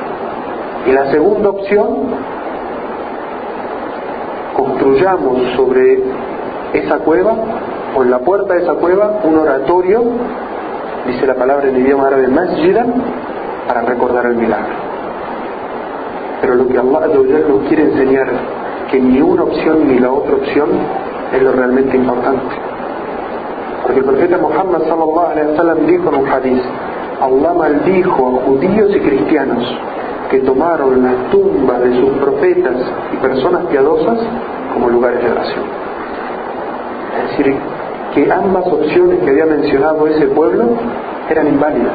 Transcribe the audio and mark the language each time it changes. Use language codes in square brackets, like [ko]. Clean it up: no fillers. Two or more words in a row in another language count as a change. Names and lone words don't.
[es] Y la segunda opción, construyamos sobre esa cueva o en la puerta de esa cueva un oratorio, dice la palabra en idioma árabe masjidan, para recordar el milagro. Pero lo que Allah nos quiere enseñar, que ni una opción ni la otra opción es lo realmente importante. Porque el profeta Muhammad [ar] صلى الله عليه وسلم [es] dijo en un hadith, Allah maldijo a judíos y cristianos que tomaron las tumbas de sus profetas y personas piadosas como lugares de oración. Es decir, que ambas opciones que había mencionado ese pueblo eran inválidas.